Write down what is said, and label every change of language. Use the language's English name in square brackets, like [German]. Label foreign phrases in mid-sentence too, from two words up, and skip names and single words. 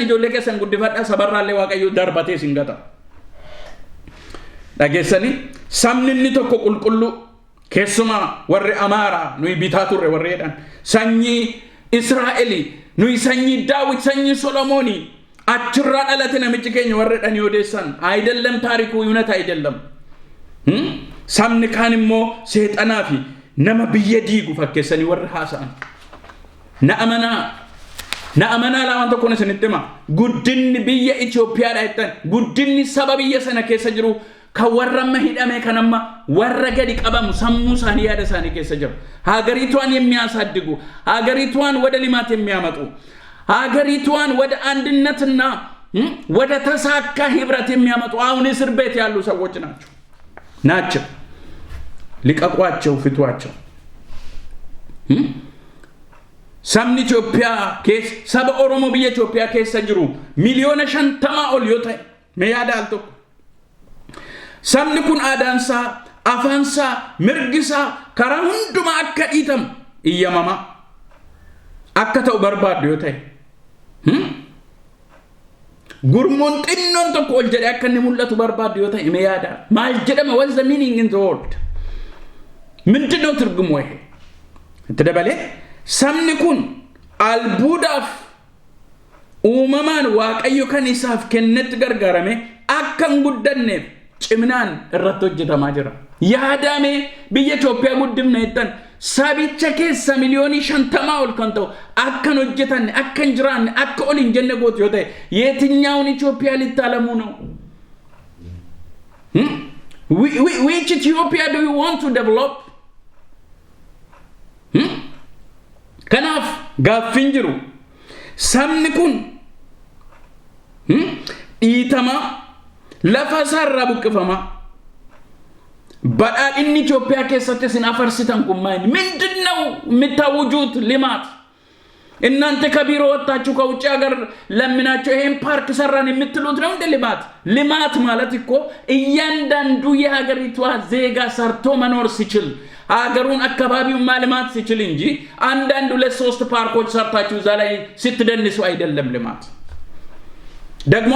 [Oromo] ijoollee keessan guddifadhaa sabarraallee waaqayyo darbatee isin gata dhageessanii sabni inni tokko qulqulluu keessumaa warri Amaaraa nuyi bitaa turre warri jedhan sanyii Israa'eli nuyi sanyii Daawit sanyii Solomooni achirraa dhalate namichi keenya warri jedhanii odeessan [Amharic] አይደለም ታሪኩ ዩናታ አይደለም [Oromo] sabni kaan immoo seexanaa fi nama biyya diigu fakkeessanii warri haasa'an na'amanaa lamaan tokkoon isinitti hima guddinni biyya Itoophiyaadha jettan guddinni saba biyya sana keessa jiru kan warra amma hidhame kan amma warra gadi qabamu sammuu isaanii yaada isaanii keessa jiru [Amharic] ሀገሪቷን የሚያሳድጉ ሀገሪቷን ወደ ልማት የሚያመጡ ሀገሪቷን ወደ አንድነትና ወደ ተሳካ ህብረት የሚያመጡ አሁን እስር ቤት ያሉ ሰዎች ናቸው ሊቀቋቸው ፍቷቸው [Oromo] sabni Itoophiyaa keessa saba Oromoo biyya Itoophiyaa keessa jiru miliyoona 50 ol yoo ta'e mee yaada al tokko sabni kun aadaansaa afaansaa mirgisaa karaa hundumaa akka dhiitamu iyyamama akka ta'u barbaadu yoo ta'e gurmuun xinnoon tokko ol jedhee akka inni mul'atu barbaadu yoo ta'e mee yaada maal jedhama [English] what's the meaning in the word [Amharic] ምንድነው ትርጉሙ ይሄ ተደበለ [Oromo] sabni kun albuudhaaf uumamaan waaqayyo kan isaaf kennetti gargaarame akka hin guddanneef ciminaan irratti hojjetamaa jira yaadame biyya Itoophiyaa guddifna jettan sabicha keessa miliyoonii 50 ol kan ta'u akka hin hojjetanne akka hin jiraanne akka ol hin jenne gootu yoo ta'e [Amharic] የትኛውን ኢትዮጵያ ልታለሙ ነው [English] which Ethiopia do you want to develop [Oromo] kanaaf gaaffin jiru sabni kun dhiitama lafa isaarraa buqqifama badhaadhinni Itoophiyaa keessatti isin afarsitan kun maayini [Amharic] ምንድነው የምታውጁት ልማት እናንተ ከቢሮ ወጣችሁ ከውጭ ሀገር ለምናችሁ ይሄን ፓርክ ሰራን የምትሉት ነው እንደ ልማት ማለት እኮ እያንዳንዱ የሀገሪቷ ዜጋ ሰርቶ መኖር ሲችል ሀገሩን አካባቢውን ማልማት ሲችል እንጂ አንዳንድ ሁለት ሶስት ፓርኮች ሰርታችሁ እዛ ላይ ስትደንሱ አይደለም ልማት ደግሞ